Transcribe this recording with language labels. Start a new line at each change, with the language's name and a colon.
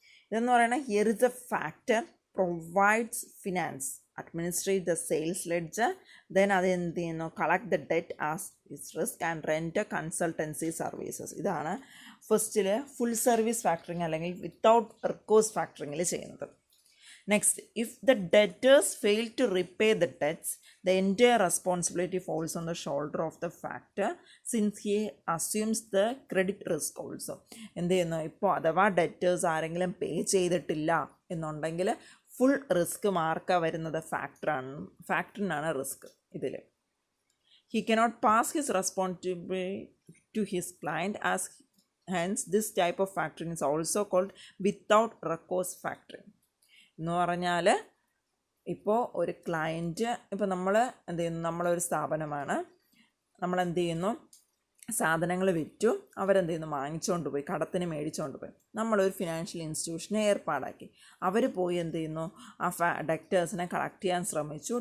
Malayalam: ഇതെന്ന് പറയുന്നത്
English: here is a factor provides finance, administrate the sales ledger,
Malayalam: then അത് എന്ത് ചെയ്യുന്നു,
English: Collect the debt as is risk and rent consultancy services.
Malayalam: ഇതാണ് ഫസ്റ്റിൽ ഫുൾ സർവീസ് ഫാക്ടറിങ് അല്ലെങ്കിൽ വിത്തൗട്ട് റെക്കോഴ്സ് ഫാക്ടറിങ്ങിൽ ചെയ്യുന്നത്.
English: Next, if the debtors fail to repay the debts, the entire responsibility falls on the shoulder of the factor since he assumes the credit risk also.
Malayalam: എന്ത് ചെയ്യുന്നു, ഇപ്പോൾ അഥവാ debtors ആരെങ്കിലും പേ ചെയ്തിട്ടില്ല എന്നുണ്ടെങ്കിൽ full risk മാർക്ക വരുന്നത് ഫാക്ടറിനാണ് റിസ്ക് ഇതിൽ.
English: He cannot pass his responsibility to his client, as hence this type of factoring is also called without recourse factoring.
Malayalam: എന്ന് പറഞ്ഞാൽ ഇപ്പോൾ ഒരു ക്ലയൻറ്റ്, ഇപ്പോൾ നമ്മൾ എന്ത് ചെയ്യുന്നു, നമ്മളൊരു സ്ഥാപനമാണ്, നമ്മളെന്ത് ചെയ്യുന്നു, സാധനങ്ങൾ വിറ്റു, അവരെന്ത് ചെയ്യുന്നു, വാങ്ങിച്ചുകൊണ്ട് പോയി, കടത്തിന് മേടിച്ചുകൊണ്ട് പോയി, നമ്മളൊരു ഫിനാൻഷ്യൽ ഇൻസ്റ്റിറ്റ്യൂഷനെ ഏർപ്പാടാക്കി. അവർ പോയി എന്ത് ചെയ്യുന്നു, ആ ഡെറ്റേഴ്സിനെ കളക്ട് ചെയ്യാൻ ശ്രമിച്ചു.